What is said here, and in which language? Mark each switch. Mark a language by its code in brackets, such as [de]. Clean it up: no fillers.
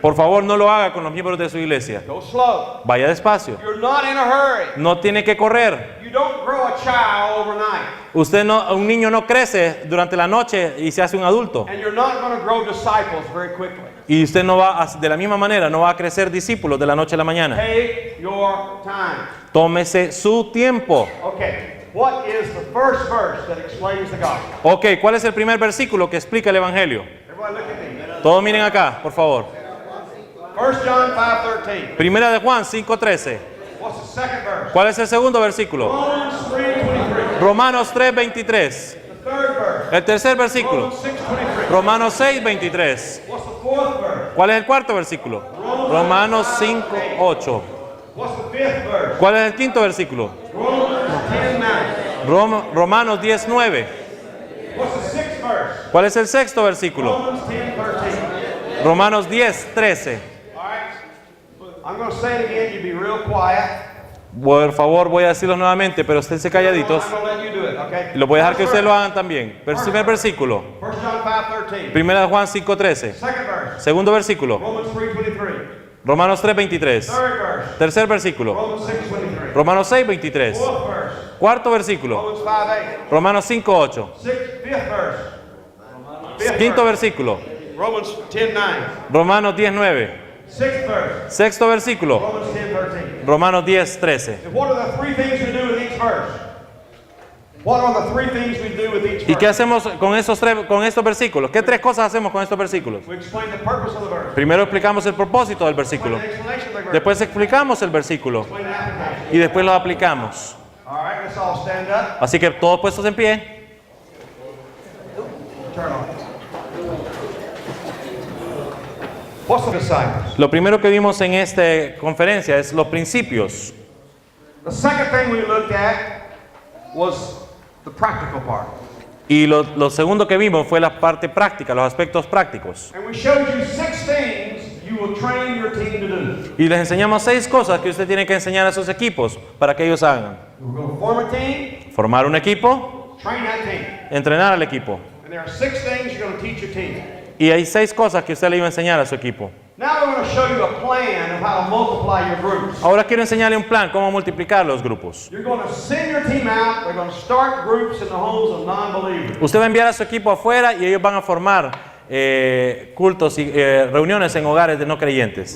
[es] Por favor, no lo haga con los miembros de su iglesia. [en] Go slow. [es] Vaya despacio. [en] You're not in a hurry. [es] No tiene que correr. [en] You don't grow a child overnight. [es] Un niño no crece durante la noche y se hace un adulto. [en] And you're not going to grow disciples very quickly. [es] Y usted no va de la misma manera, no va a crecer discípulos de la noche a la mañana. [en] Take your time. [es] Tómese su tiempo. [en] Okay, what is the first verse that explains the gospel? [es] Ok, ¿cuál es el primer versículo que explica el Evangelio? [en] Everybody look at me. [es] Todos miren acá, por favor. [en] 1 John 5:13. [es] Primera de Juan 5:13. [en] What's the second verse? [es] ¿Cuál es el segundo versículo? [en] Romans 3:23. [es] Romanos 3:23. [en] The third verse. [es] El tercer versículo. [en] Romans 6:23. [es] Romanos 6:23. [en] What's the fourth verse? [es] ¿Cuál es el cuarto versículo? Romanos 5:8. [en] What's the fifth verse? [es] ¿Cuál es el quinto versículo? [en] Romans 10:9. [es] Romanos 10:9. [en] What's the sixth verse? [es] ¿Cuál es el sexto versículo? [en] Romans 10:13. [es] Romanos 10:13. [en] All right. I'm going to say it again. You be real quiet. [es] Por favor, voy a decirlos nuevamente, pero esténse calladitos. [en] I'm going to let you do it, okay? [es] Y lo voy a dejar que ustedes lo hagan también. Primer versículo. [en] 1 John 5:13. [es] Primera de Juan 5:13. [en] Second verse. [es] Segundo versículo. [en] Romans 3:23. [es] Romanos 3:23. [en] Third verse. [es] Tercer versículo. [en] Romans 6:23. [es] Romanos 6:23. [en] Fourth verse. [es] Cuarto versículo. [en] Romans 5:8. [es] Romanos 5:8. [en] Fifth verse. Fifth [es] Quinto [en] verse. [es] versículo. [en] Romans 10:9. [es] Romanos 10:9. [en] Sixth verse. [es] Sexto versículo. [en] Romans 10:13. [es] Romanos 10:13. [en] And what are the three things we do with each verse? What are the three things we do with each [es] ¿Y qué [en] verse? [es] hacemos con estos versículos? ¿Qué tres cosas hacemos con estos versículos? [en] We explain the purpose of the verse. [es] Primero explicamos el propósito del versículo. [en] Explain the explanation of the verse. [es] Después explicamos el versículo. [en] Explain the application. [es] Y después lo aplicamos. [en] All right, let's all stand up. [es] Así que todos puestos en pie. [en] Turn on. What's the disciples? [es] Lo primero que vimos en esta conferencia es los principios. [en] The second thing we looked at was the practical part. [es] Y lo segundo que vimos fue la parte práctica, los aspectos prácticos. [en] And we showed you 6 things you will train your team to do. [es] Y les enseñamos 6 cosas que usted tiene que enseñar a sus equipos para que ellos hagan. [en] We're going to form a team, [es] Formar un equipo, [en] train that team. [es] entrenar al equipo. [en] And there are 6 things you're going to teach your team. [es] Y hay 6 cosas que usted le iba a enseñar a su equipo. [en] Now we're going to show you a plan of how to multiply your groups. [es] Ahora quiero enseñarle un plan, cómo multiplicar los grupos. [en] You're going to send your team out. They're going to start groups in the homes of non-believers. [es] Usted va a enviar a su equipo afuera y ellos van a formar cultos y reuniones en hogares de no creyentes.